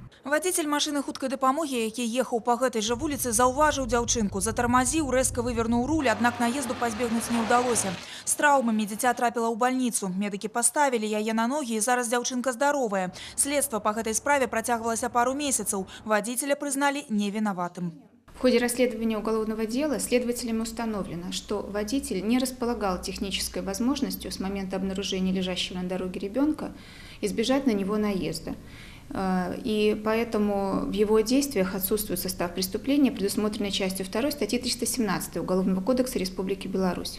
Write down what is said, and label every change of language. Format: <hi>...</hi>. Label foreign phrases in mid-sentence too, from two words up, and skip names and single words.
<be>Вадзіцель машыны хуткай дапамогі, які ехаў па гэтай жа вуліцы, заўважыў дзяўчынку, затармазіў, рэзка вывернуў руль, аднак наезду пазбегнуць не ўдалося. З траўмамі дзіця трапіла ў бальніцу. Медыкі паставілі яе на ногі, і зараз дзяўчынка здаровая. Следства па гэтай справе працягвалася пару месяцаў. Вадзіцеля прызналі невінаватым.</be> <ru>В ходе расследования уголовного дела следователями установлено, что водитель не располагал технической возможностью с момента обнаружения лежащего на дороге ребенка избежать на него наезда. И поэтому в его действиях отсутствует состав преступления, предусмотренный частью 2 статьи 317 Уголовного кодекса Республики Беларусь.</ru>